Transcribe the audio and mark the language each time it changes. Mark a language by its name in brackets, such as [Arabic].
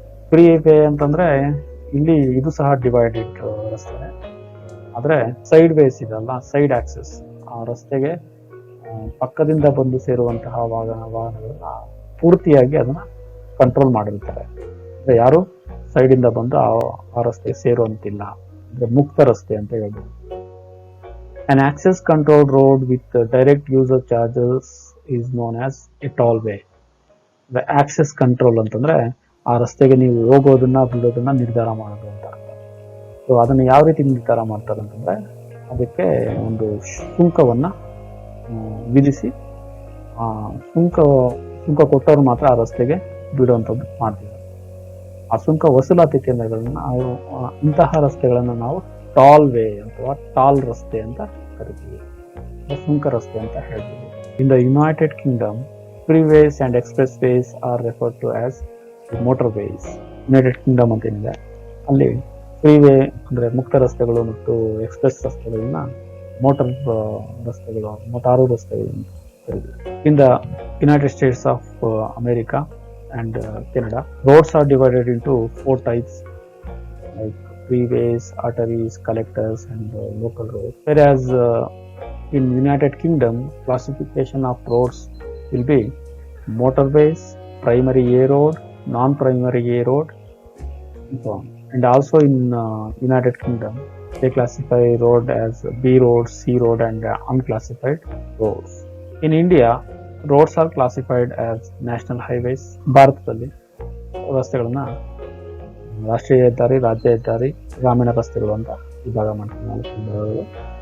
[Kannada] Free way ಅಂತಂದ್ರೆ ಇಲ್ಲಿ ಇದು ಸಹ ಡಿವೈಡೆಡ್ ರಸ್ತೆ, ಆದ್ರೆ ಸೈಡ್ ವೇಸ್ ಇದಲ್ಲ, ಸೈಡ್ ಆಕ್ಸೆಸ್, ಆ ರಸ್ತೆಗೆ ಪಕ್ಕದಿಂದ ಬಂದು ಸೇರುವಂತಹ ವಾಹನಗಳನ್ನ ಪೂರ್ತಿಯಾಗಿ ಅದನ್ನ ಕಂಟ್ರೋಲ್ ಮಾಡಿರ್ತಾರೆ. ಅಂದ್ರೆ ಯಾರು ಸೈಡ್ ಇಂದ ಬಂದು ಆ ರಸ್ತೆಗೆ ಸೇರುವಂತಿಲ್ಲ, ಅಂದ್ರೆ ಮುಕ್ತ ರಸ್ತೆ ಅಂತ ಹೇಳ್ಬೋದು. [English] An access controlled road with direct user charges is known as a tollway. [Kannada] The access control ಅಂತಂದ್ರೆ ಆ ರಸ್ತೆಗೆ ನೀವು ಹೋಗೋದನ್ನ ಬಿಡೋದನ್ನ ನಿರ್ಧಾರ ಮಾಡೋದು ಅಂತ. ಸೊ ಅದನ್ನ ಯಾವ ರೀತಿ ನಿರ್ಧಾರ ಮಾಡ್ತಾರೆ ಅಂತಂದ್ರೆ ಅದಕ್ಕೆ ಒಂದು ಶುಲ್ಕವನ್ನ ವಿಧಿಸಿ ಶುಲ್ಕ ಕೊಟ್ಟವ್ರು ಮಾತ್ರ ಆ ರಸ್ತೆಗೆ ಬಿಡುವಂಥದ್ದು ಮಾಡ್ತಿದ್ದಾರೆ. ಆ ಶುಲ್ಕ ವಸೂಲಾತಿ ಕೇಂದ್ರಗಳನ್ನ ಇಂತಹ ರಸ್ತೆಗಳನ್ನ ನಾವು ಟಾಲ್ ವೇ ಅಥವಾ ಟಾಲ್ ರಸ್ತೆ ಅಂತ ಕರಿತೀವಿ, ಸುಂಕ ರಸ್ತೆ ಅಂತ ಹೇಳ್ತೀವಿ. [English] In the United Kingdom, freeways and expressways are referred to as motorways. [Kannada] United Kingdom ಅಂತ ಏನಿದೆ ಅಲ್ಲಿ ಫ್ರೀವೇ ಅಂದ್ರೆ ಮುಕ್ತ ರಸ್ತೆಗಳು ಮತ್ತು ಎಕ್ಸ್ಪ್ರೆಸ್ ರಸ್ತೆಗಳನ್ನ ಮೋಟಾರು ರಸ್ತೆಗಳು ಅಂತ ಕರಿತೀವಿ. [English] In the United States of America and Canada, roads are divided into 4 types, like freeways, arteries, collectors, and local roads. Whereas in United Kingdom, classification of roads will be motorways, primary A road, non-primary A road, and so on. And also in United Kingdom, they classify road as B road, C road, and unclassified roads. In India, roads are classified as national highways. [Kannada] ಭಾರತದಲ್ಲಿ ರಸ್ತೆಗಳನ್ನ ರಾಷ್ಟ್ರೀಯ ಹೆದ್ದಾರಿ, ರಾಜ್ಯ ಹೆದ್ದಾರಿ, ಗ್ರಾಮೀಣ ರಸ್ತೆಗಳು ಅಂತ ವಿಭಾಗ ಮಾಡ್ತೀವಿ.